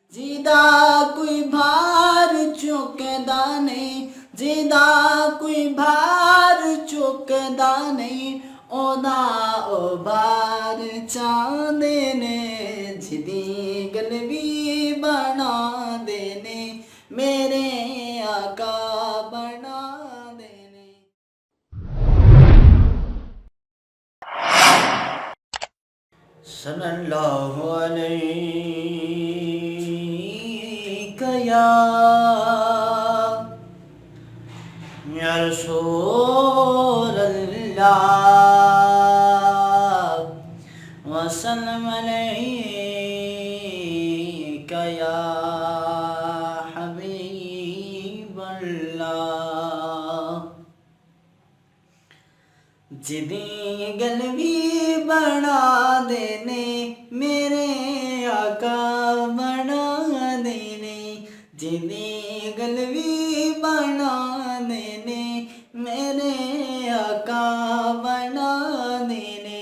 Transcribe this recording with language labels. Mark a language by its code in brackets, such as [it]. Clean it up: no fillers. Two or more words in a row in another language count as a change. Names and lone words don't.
[pa] ਜਿਹਦਾ ਕੋਈ ਭਾਰ ਚੁੱਕਦਾ ਨਹੀਂ, ਜਿਹਦਾ ਕੋਈ ਭਾਰ ਚੁੱਕਦਾ ਨਹੀਂ, ਉਹਦਾ ਉਹ ਭਾਰ ਚਾਹੁੰਦੇ ਨੇ। ਜਿਹਦੀ ਗੱਲ ਵੀ ਬਣਾਉਂਦੇ ਨੇ, ਮੇਰੇ ਆਕਾ ਬਣਾਉਂਦੇ ਨੇ। [ar] صلى الله عليك يا رسول الله وسلم عليك يا حبيب الله. [pa] ਜਿਹਦੀ ਗੱਲ ਵੀ ਬਣਾ ਦੇਨੇ, ਮੇਰੇ ਆਕਾ ਬਣਾ ਦੇਨੇ। ਜਿਹਦੀ ਗੱਲ ਵੀ ਬਣਾ ਦੇਨੇ, ਮੇਰੇ ਆਕਾ ਬਣਾ ਦੇਨੇ।